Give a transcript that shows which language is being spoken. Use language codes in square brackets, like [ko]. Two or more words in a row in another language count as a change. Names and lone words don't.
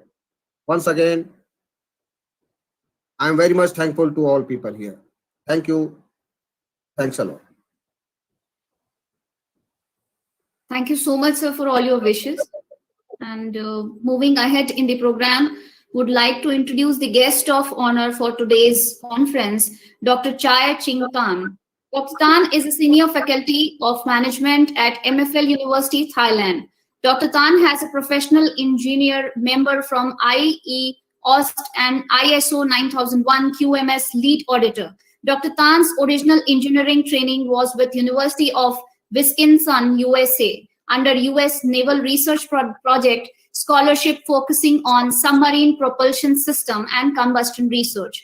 [en] Once again, I am very much thankful to all people here. Thank you. Thanks a lot. Thank you so much, sir, for all your wishes. And moving ahead in the program, would like to introduce the guest of honor for today's conference, Dr. Chai Ching Tan. Dr. Tan is a senior faculty of management at MFL University, Thailand. Dr. Tan has a professional engineer member from IE OST and ISO 9001 QMS lead auditor. Dr. Tan's original engineering training was with University of Wisconsin, USA, under US Naval Research Project scholarship focusing on submarine propulsion system and combustion research.